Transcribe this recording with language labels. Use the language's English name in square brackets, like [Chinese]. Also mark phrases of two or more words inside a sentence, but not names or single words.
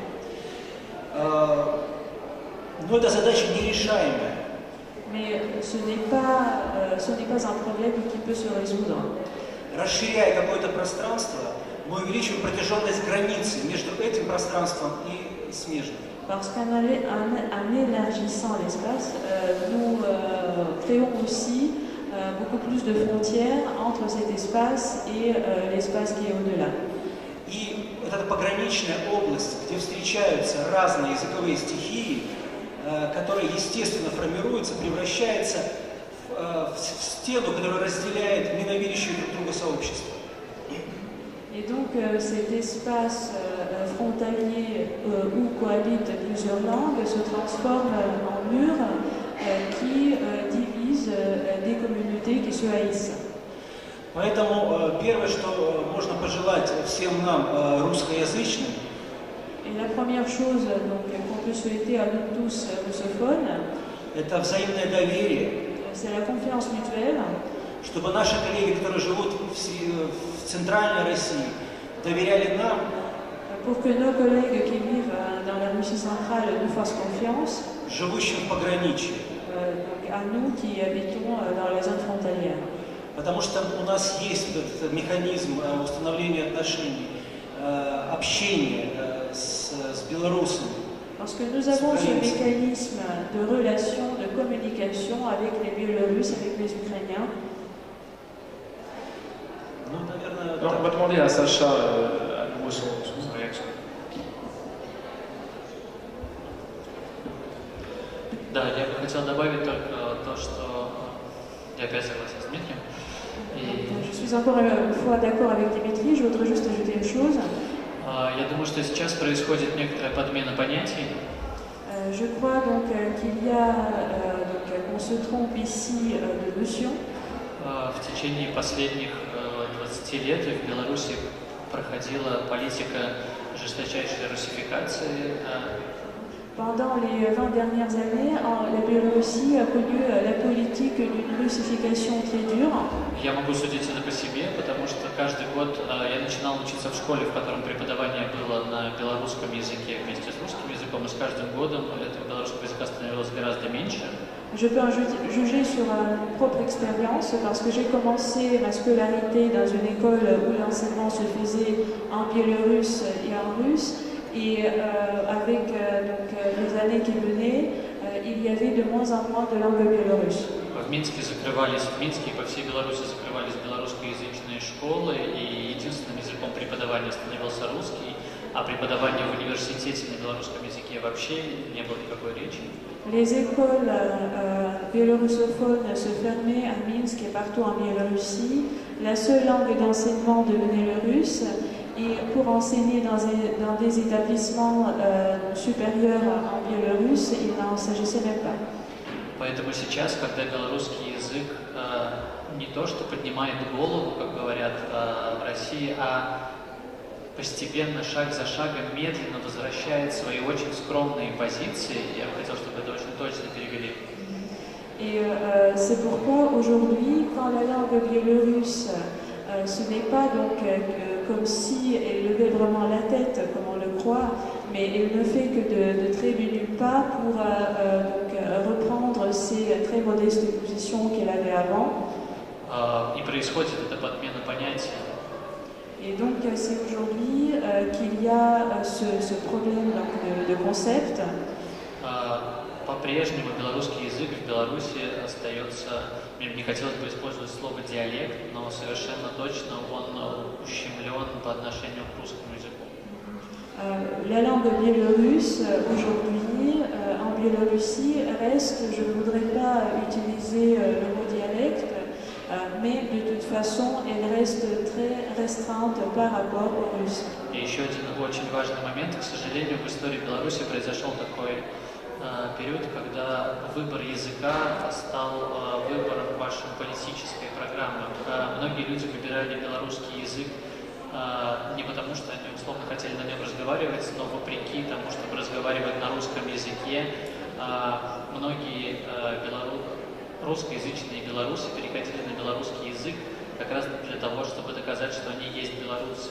[Russian] Но эта задача нерешаемая. [French] Mais ce n'est pas un problème qui peut se résoudre. [Russian] Расширяя какое-то пространство, мы увеличиваем протяженность границы между этим пространством и смежным. [French] Parce qu'en élargissant l'espace, nous créons aussi beaucoup plus de frontières entre cet espace et l'espace qui est au-delà. [Russian] И вот эта пограничная область, где встречаются разные языковые стихии, которая естественно формируется, превращается в стену, которая разделяет ненавидящие друг друга сообщества. [French] Et donc cet espace frontalier où cohabitent plusieurs langues se transforme en mur qui divise des communautés qui se haïssent. [Russian] Поэтому первое, что можно пожелать всем нам, русскоязычным, [French] Et la première chose qu'on peut souhaiter à nous tous russophones, [Russian] это взаимное доверие, [French] c'est la confiance mutuelle, [Russian] чтобы наши коллеги, которые живут в центральной России, доверяли нам, [French] pour que nos collègues qui vivent dans la Russie centrale nous fassent confiance, [Russian] живущим в пограничье. [French] à nous qui habitons dans la zone frontalière. [Russian] Потому что у нас есть этот механизм установления отношений, общения с белорусами. [French] Parce que nous avons ce mécanisme de relation, de communication avec les Biélorusses, avec les Ukrainiens. Alors, on va demander à Sacha à nouveau son réaction. [Russian] Да, я бы хотел добавить только то, что я опять согласен с Дмитрием. [French] Je suis encore une fois d'accord avec Dimitri, je voudrais juste ajouter une chose. [Russian] Я думаю, что сейчас происходит некоторая подмена понятий. [French] Je crois donc qu'il y a, qu'on se trompe ici de notion. [Russian] В течение последних 20 лет в Беларуси проходила политика жесточайшей руссификации. [French] Pendant les 20 dernières années, la Biélorussie a connu la politique d'une russification très dure. [Russian] Я могу судить это по себе, потому что каждый год я начинал учиться в школе, в котором преподавание было на белорусском языке вместе с русским языком, и с каждым годом этого белорусского языка становилось гораздо меньше. [French] Je peux juger sur ma propre expérience parce que j'ai commencé ma scolarité dans une école où l'enseignement se faisait en biélorusse et en russe. Et avec les années qui venaient, il y avait de moins en moins de langue biélorusse. [Russian] В Минске и по всей Беларуси закрывались белорусскоязычные школы, и единственным языком преподавания становился русский, а преподавание в университете на белорусском языке вообще не было никакой речи. [French] Les écoles biélorussophones se fermaient à Minsk et partout en Biélorussie. La seule langue d'enseignement devenait le russe. Et pour enseigner dans des établissements supérieurs en biélorusse, il n'en s'agissait même pas. [Russian] Поэтому сейчас, когда белорусский язык не то что поднимает голову, как говорят в России, а постепенно, шаг за шагом, медленно возвращает свои очень скромные позиции, я бы хотел, чтобы это очень точно перевели. [French] Et c'est pourquoi aujourd'hui, quand la langue biélorusse, ce n'est pas donc comme si elle levait vraiment la tête, comme on le croit, mais elle ne fait que de très nulle pas pour reprendre ses très modestes positions qu'elle avait avant. [Russian] И происходит эта подмена понятий. [French] Et donc c'est aujourd'hui qu'il y a ce problème donc, de concept. [Russian] По-прежнему белорусский язык в Беларуси остается, мне не хотелось бы использовать слово диалект, но совершенно точно он ущемлен по отношению к русскому языку. [French] La langue biélorusse aujourd'hui en Biélorussie reste, je ne voudrais pas utiliser le mot dialecte, mais de toute façon elle reste très restreinte par rapport aux Russes. [Russian] И еще один очень важный момент, к сожалению, в истории Беларуси произошел такой период, когда выбор языка стал выбором вашей политической программы. Многие люди выбирали белорусский язык не потому, что они условно хотели на нем разговаривать, но вопреки тому, чтобы разговаривать на русском языке, многие русскоязычные белорусы переходили на белорусский язык как раз для того, чтобы доказать, что они есть белорусы.